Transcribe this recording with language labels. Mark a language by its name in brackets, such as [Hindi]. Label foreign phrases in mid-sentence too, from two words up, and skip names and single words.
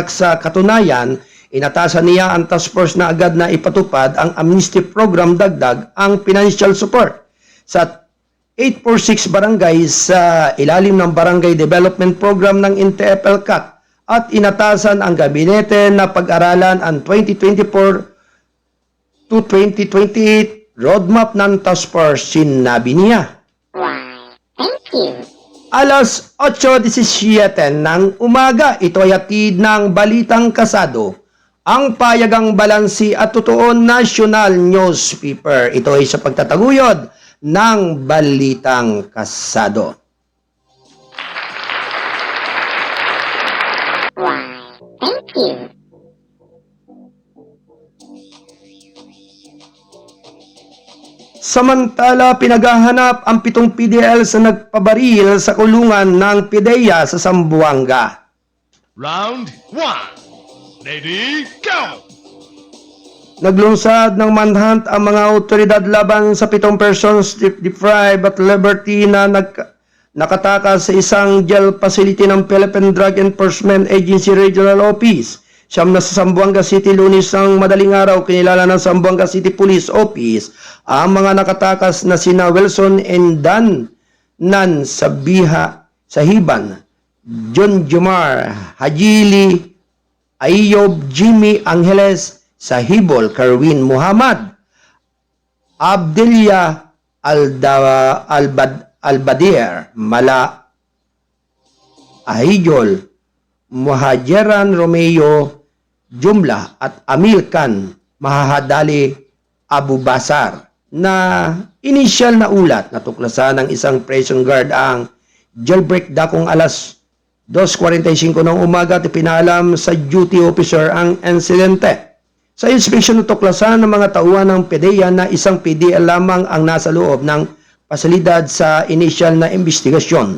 [Filipino] Sa katunayan, inatasan niya ang [English] task force [Filipino] na agad na ipatupad ang [English] amnesty program, [Filipino] dagdag ang [English] financial support [Filipino] sa 846 barangays sa ilalim ng Barangay Development Program ng NTF-ELCAC at inatasan ang gabinete na pag-aralan ang [English] 2024 to 2028 roadmap [Filipino] ng [English] task force. [Filipino] Sinabi niya. [English] Why, thank you. [Filipino] Alas 8:17 ng umaga, ito ay hatid ng Balitang Kasado, ang payagang balansi at totoo [English] national newspaper. [Filipino] Ito ay sa pagtataguyod ng Balitang Kasado. [English] Why, thank you. [Filipino] Samantala, pinaghahanap ang 7 PDL sa nagpabaril sa kulungan ng PIDEA sa Zamboanga. [English] Round 1. Ready, go! [Filipino] Naglunsad ng manhunt ang mga otoridad laban sa 7 [English] persons deprived [Filipino] at liberty na nakatakas sa isang [English] jail facility [Filipino] ng Philippine Drug Enforcement Agency Regional Office. Siyam na sa Zamboanga City, Lunes ng madaling araw, kinilala ng Zamboanga City Police Office ang mga nakatakas na sina Wilson and Dan Nan Sahiban, John Jomar Hajili, Ayob Jimmy Angeles Sahibol, Kerwin Muhammad, Abdelia Albadir, Mala Ahijol, Muhajiran Romeo Jumla at Amil Khan Mahahadali Abu Basar, na inisyal na ulat na tuklasan ng isang [English] prison guard [Filipino] ang jailbreak dakong alas 2:45 ng umaga at ipinalam sa [English] duty officer [Filipino] ang insidente. Sa inspeksyon na tuklasan ng mga tauhan ng PIDEA na isang PDL lamang ang nasa loob ng pasilidad sa inisyal na investigasyon.